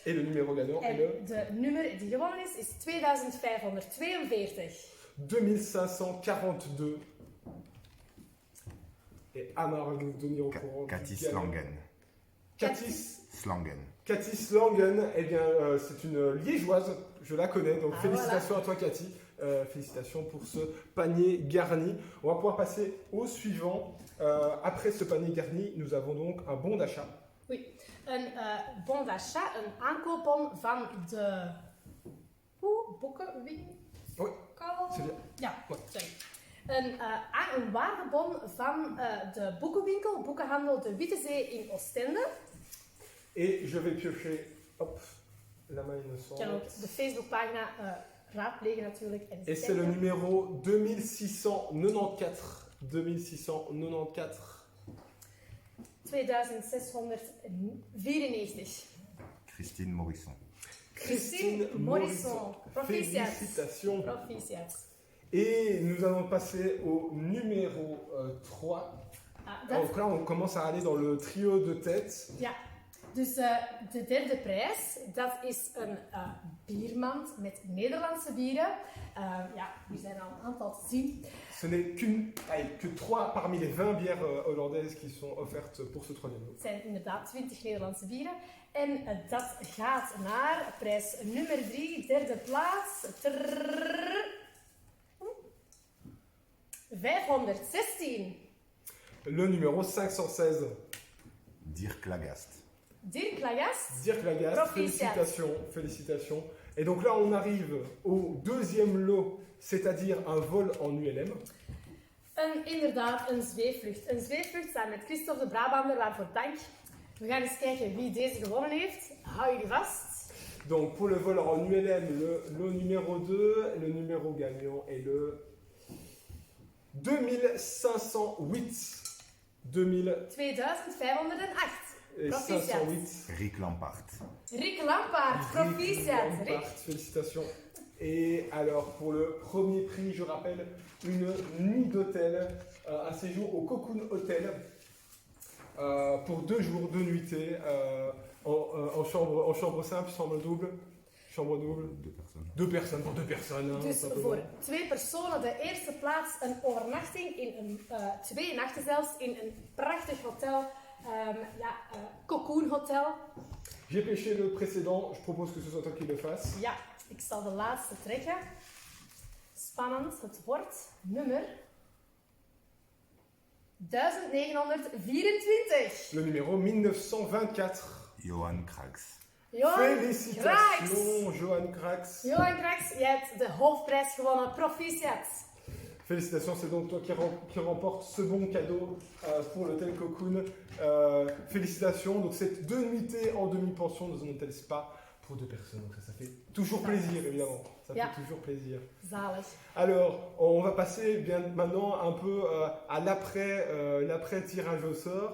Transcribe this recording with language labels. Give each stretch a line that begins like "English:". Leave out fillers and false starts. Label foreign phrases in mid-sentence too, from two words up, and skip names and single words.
French: Et le numéro gagnant est
Dutch: En
French: le
Dutch: de nummer die gewonnen is 2542. 2542.
French: Et Amar va nous tenir au courant. Cathy Slangen. Cathy Slangen. Cathy Slangen, eh bien, c'est une liégeoise. Je la connais, donc félicitations à toi, Cathy. Félicitations pour ce panier garni. On va pouvoir passer au suivant. Après ce panier garni, nous avons donc un bon d'achat.
Dutch: Een
French: bon d'achat,
Dutch: een aankoopbon van de boekenwinkel.
French: Oui, c'est bien.
Dutch: Ja,
French: Ouais.
Dutch: sorry. Een waardebon van de boekenwinkel, boekenhandel De Witte Zee in Oostende.
French: Et je vais piocher, hop, la main il me Je semble.
Dutch: kan ook de Facebookpagina raadplegen natuurlijk. En
French: Et c'est le
Dutch: kijken.
French: numéro 2694. 2694. 2694. Christine Morisson. Christine Morisson. Proficiat. Félicitations.
Dutch: Proficiat.
French: Et nous allons passer au numéro 3. Donc là, on commence à aller dans le trio de tête.
Dutch: Ja, dus de derde prijs, dat is een biermand met Nederlandse bieren. Ja, die zijn al een aantal te zien.
French: Ce n'est que 3 parmi les 20 bières hollandaises qui sont offertes pour ce troisième lot.
Dutch: Het zijn inderdaad 20 Nederlandse bieren. En dat gaat naar prijs nummer 3, derde plaats. 516.
French: Le numéro 516. Dirk Lagast. Dirk Lagast. Dirk Lagast,
Dutch: Proficiat.
French: félicitations. Et donc là, on arrive au deuxième lot, c'est-à-dire un vol en ULM.
Dutch: Inderdaad, een zweefvlucht. Een zweefvlucht samen met Christophe de Brabander, waarvoor dank. We gaan eens kijken wie deze gewonnen heeft. Hou jullie vast.
French: Donc pour le vol en ULM, le lot numéro 2, le numéro gagnant est le 2508. 2508. Et
Dutch: Proficiat. 508. Rick Lampaert. Rick Lampaert, proficiat. Rick. Lampaert,
French: félicitations. Et alors pour le premier prix, je rappelle, une nuit d'hôtel, un séjour au Cocoon Hotel pour 2 jours, 2 nuitées en chambre simple, chambre double. Chambre double. 2 personnes. 2 personnes pour 2 personnes. Hein,
Dutch: Dus
French: simplement.
Dutch: voor 2 personen de eerste plaats een overnachting in een 2 nachten zelfs in een prachtig hotel, Cocoon Hotel.
French: J'ai pêché le précédent, je propose que ce soit toi qui le fasses.
Dutch: Ja, ik zal de laatste trekken. Spannend, het wordt nummer 1924.
French: Le numéro 1924. Johan Krags. Johan Kraaks. Félicitations, Johan Kraaks.
Dutch: Johan Kraaks, jij hebt de hoofdprijs gewonnen. Proficiat.
French: Félicitations, c'est donc toi qui remporte ce bon cadeau pour l'hôtel Cocoon. Félicitations, donc c'est 2 nuitées en demi-pension dans un hôtel spa pour 2 personnes. Donc ça fait toujours plaisir, évidemment. Ça
English: Yeah.
French: fait toujours plaisir.
Dutch: Zalig.
French: Alors, on va passer bien maintenant un peu à l'après tirage au sort.